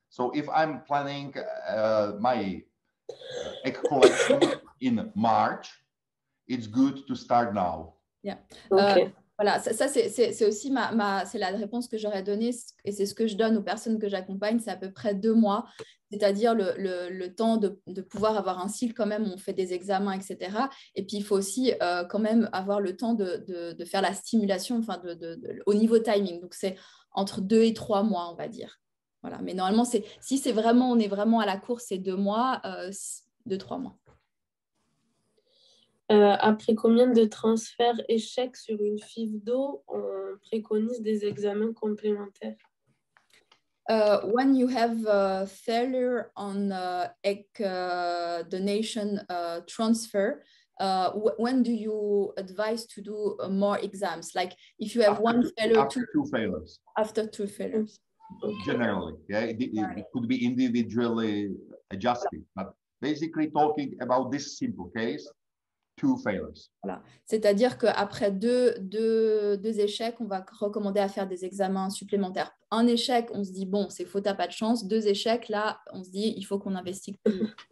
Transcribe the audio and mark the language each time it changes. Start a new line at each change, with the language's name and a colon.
English: So if I'm planning my egg collection in March, it's good to start now. Yeah. Okay.
French: Voilà, ça c'est aussi c'est la réponse que j'aurais donnée et c'est ce que je donne aux personnes que j'accompagne, c'est à peu près 2 mois, c'est-à-dire le temps de pouvoir avoir un cycle quand même, on fait des examens, etc. Et puis il faut aussi quand même avoir le temps de faire la stimulation, enfin au niveau timing. Donc c'est entre 2 et 3 mois, on va dire. Voilà. Mais normalement, si on est vraiment à la course, c'est 2 mois, 2-3 mois. Après combien de transferts échecs sur une FIV d'eau, on préconise des examens complémentaires?
English: When you have a failure on egg donation transfer, when do you advise to do more exams? Like if you have after 2 failures. After 2 failures. Generally, yeah, it could be individually adjusted, but basically talking about this simple case, 2 failures.
French: Voilà. C'est-à-dire qu'après deux échecs, on va recommander à faire des examens supplémentaires. Un échec, on se dit, bon, c'est faux, t'as pas de chance. 2 échecs, là, on se dit, il faut qu'on investigue plus.